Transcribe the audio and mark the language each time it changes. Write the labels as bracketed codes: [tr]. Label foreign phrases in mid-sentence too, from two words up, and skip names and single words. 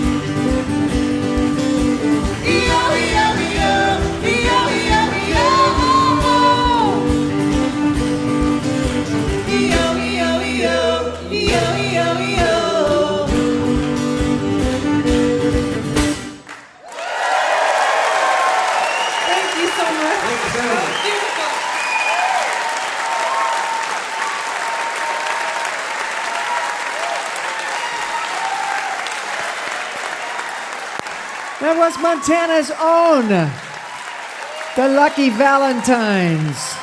[en] E-O, E-O, E-O, E-O, E-O, E-O. E-O, E-O, E-O, E-O, E-O, E-O. Thank you so much. Beautiful. That was Montana's own, the Lucky Valentines.